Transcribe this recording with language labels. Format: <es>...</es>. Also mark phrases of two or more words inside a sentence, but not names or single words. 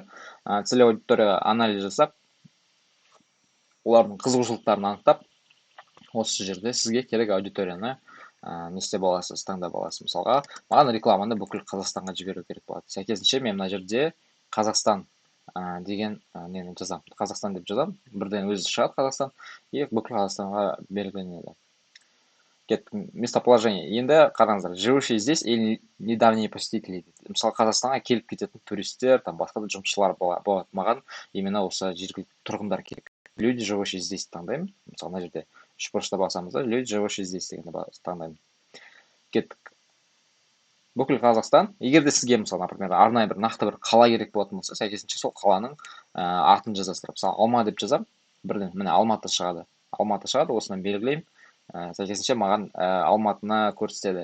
<kk>Целевой аудиторияға анализ жасап, олардың қызығушылықтарын анықтап, осы жерде сізге керек аудиторияны не істеп аласыз, таңдап аласыз. Мысалға, маған рекламаны бүкіл Қазақстанға жіберу керек болады. Сәйкесінше мен мына жерде Қазақстан деген нені жазамын. Қазақстан деп жазамын. Бірден өзі шығады Қазақстан, и бүкіл Қазақстанға белгіленеді. Местоположение. Енді қараңыздар,</kk> <ru>живущие здесь или недавние посетители.</ru> <kk>Мысалы, Қазақстанға келіп кететін туристер, басқа да жұмысшылар болады. Маған именно осы жергілікті тұрғындар керек.</kk> <ru>Люди, живущие здесь</ru> <kk>таңдаймын. Мысалы, мына жерде 3 бұрышта басамыз,</kk> <ru>люди, живущие здесь</ru> <kk>дегенді таңдаймын. Кеттік. Бүкіл Қазақстан. Егер де сізге, мысалы, например, арнайы бір нақты бір қала керек болатын болса, сәйкесінше сол қаланың атын жазасыздар. Мысалы, Алма деп жазам, бірден міне Алматы шығады. Алматы шығады, осынан белгілеймін. Сәйкесінше маған Алматыны көрсетеді.</kk>